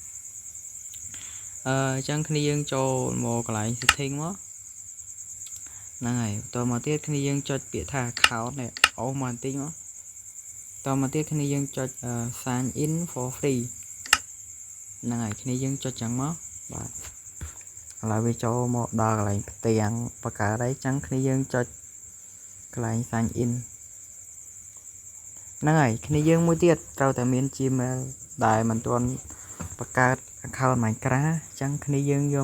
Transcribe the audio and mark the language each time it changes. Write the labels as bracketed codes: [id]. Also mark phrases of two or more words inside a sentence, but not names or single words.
[km] អញ្ចឹងគ្នាយើងចូលមកកន្លែង setting មកហ្នឹងហើយតមកទៀតគ្នាយើងចុចពាក្យថា account នេះអូមកបន្តិចមកតមកទៀតគ្នាយើងចុច [en] sign in for free [km] ហ្នឹងហើយគ្នាយើងចុចចឹងមកបាទឥឡូវវាចូលមកដល់កន្លែងផ្ទាំងបង្កើតអីចឹងគ្នាយើងចុចកន្លែង [en] sign in [km] ហ្នឹងហើយគ្នាយើងមួយទៀតត្រូវតែមាន Gmail ដែលមិនទាន់បង្កើត account Minecraft ចឹងគ្នាយើងយក